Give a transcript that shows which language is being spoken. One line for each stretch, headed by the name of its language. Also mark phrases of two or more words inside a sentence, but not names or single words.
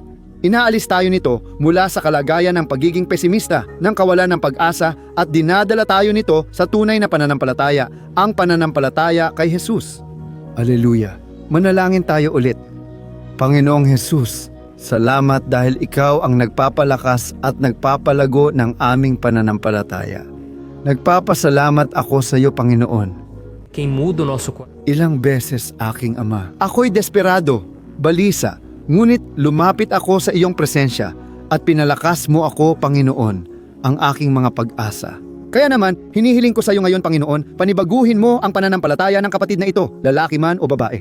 Filipino: Inaalis tayo nito mula sa kalagayan ng pagiging pesimista, ng kawalan ng pag-asa at dinadala tayo nito sa tunay na pananampalataya, ang pananampalataya kay Jesus. Aleluya! Manalangin tayo ulit. Panginoong Jesus, salamat dahil ikaw ang nagpapalakas at nagpapalago ng aming pananampalataya. Nagpapasalamat ako sa iyo, Panginoon.
Portuguese: Quem muda o nosso coração.
Filipino: Ilang beses, aking Ama. Ako'y desperado, balisa, ngunit lumapit ako sa iyong presensya at pinalakas mo ako, Panginoon, ang aking mga pag-asa. Kaya naman, hinihiling ko sa iyo ngayon, Panginoon, panibaguhin mo ang pananampalataya ng kapatid na ito, lalaki man o babae.